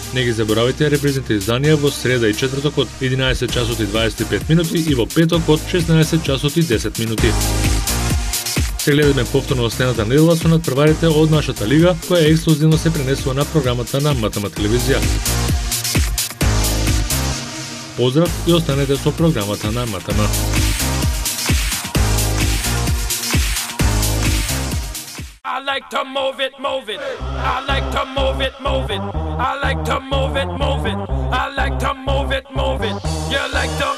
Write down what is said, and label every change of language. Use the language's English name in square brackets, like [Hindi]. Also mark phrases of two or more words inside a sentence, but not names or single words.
[Macedonian] Не ги заборавајте репризните изданија во среда и четврток од 11 часот и 25 минути и во петок од 16 часот и 10 минути. Се гледаме повторно остената недела со надпреварите од нашата лига, која ексклузивно се пренесува на програмата на МТМ телевизија. Поздрав и останете со програмата на МТМ. [English] I like to move it, move it. I like to move it, move it. I like to move it, move it. I like to move it, move it. You like